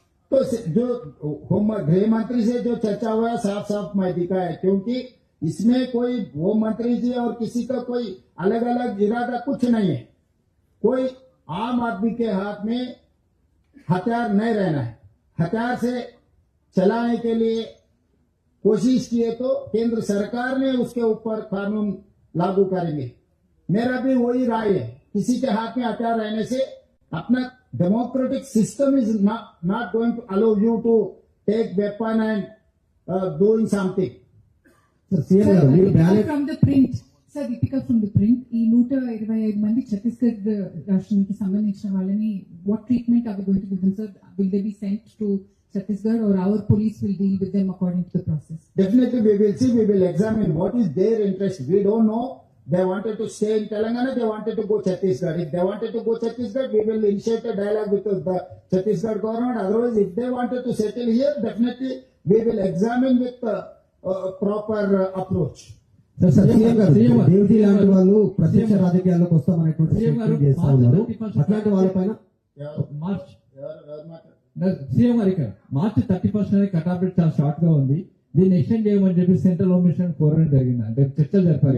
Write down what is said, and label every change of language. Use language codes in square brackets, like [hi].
[hi] तो जो गृह मंत्री से जो चर्चा हुआ है साफ साफ मैं दिखा है, क्योंकि इसमें कोई होम मंत्री जी और किसी का कोई अलग अलग इरादा कुछ नहीं है. कोई आम आदमी के हाथ में हथियार नहीं रहना है. हथियार से चलाने के लिए कोशिश किए तो केंद्र सरकार ने उसके ऊपर कानून लागू करेंगे. मेरा भी वही राय है. किसी के हाथ में हथियार रहने से अपना [en] democratic system is not going to allow you to take weapon and doing something. [te] CM గారు మీరు ballot [en] from the Print sir Deepika from the Print [te] ఈ 125 మంది ఛత్తీస్గఢ్ రాష్ట్రానికి సంబంధించిన వాళ్ళని [en] What treatment are going to give them sir will they be sent to Chhattisgarh or our police will deal with them according to the process? Definitely we will see, we will examine what is their interest. We don't know. They wanted to stay in Telangana, they wanted to go Chhattisgarh. If they wanted to go Chhattisgarh, we will initiate a dialogue with the Chhattisgarh government. Otherwise, if they wanted to settle here, definitely we will examine with proper approach. [te] Sir CM గారు CM గారు. దేవతి లాంటి వాళ్ళు ప్రత్యక్ష రాజకీయాల్లోకి వస్తామనేటువంటి CM గారు statement చేస్తా ఉన్నారు. అట్లాంటి వాళ్ళపైన మార్చ్ ఎవరు మాట్లాడారు? సీఎం గారు ఇక్కడ మార్చి 31st అనేది కట్ ఆఫ్ డేట్ చాలా షార్ట్ గా ఉంది. దీన్ని ఎక్స్టెండ్ చేయమని చెప్పి సెంట్రల్ హోమ్ మినిస్టర్ కోరడం జరిగింది. అంటే చర్చలు జరిపారు.